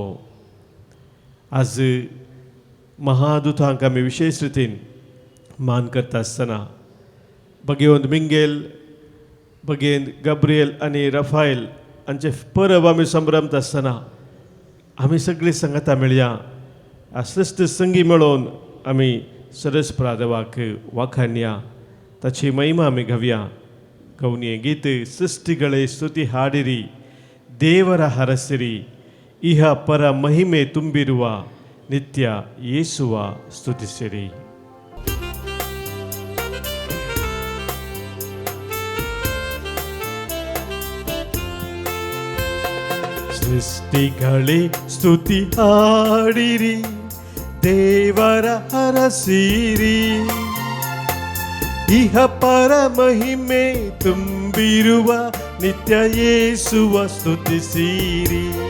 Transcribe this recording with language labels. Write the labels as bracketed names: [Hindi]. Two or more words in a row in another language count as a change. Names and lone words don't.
[Konkani] आज महादूतांक आमी विशेश रितीन मान करता आसतना भगवंत मिंगेल भगेन गब्रियल आनी रफायल हांचे परब आमी संभ्रमता आसतना आमी सगळीं संगता मेळया सृश्ट संगी मेळोवन आमी सरस्परा देवाक वाखाणया. ताची महिमा आमी गावया. गवनी गीत [Kannada] ಸೃಷ್ಟಿಗಳೇ ಸ್ತುತಿ ಹಾಡಿರಿ ದೇವರ ಹರಸಿರಿ ಇಹ ಪರ ಮಹಿಮೆ ತುಂಬಿರುವ ನಿತ್ಯ ಯೇಸುವ ಸ್ತುತಿಸಿರಿ. ಸೃಷ್ಟಿಗಳೇ ಸ್ತುತಿ ಹಾಡಿರಿ ದೇವರ ಹರಸಿರಿ ಇಹ ಪರ ಮಹಿಮೆ ತುಂಬಿರುವ ನಿತ್ಯ ಯೇಸುವ ಸ್ತುತಿಸಿರಿ.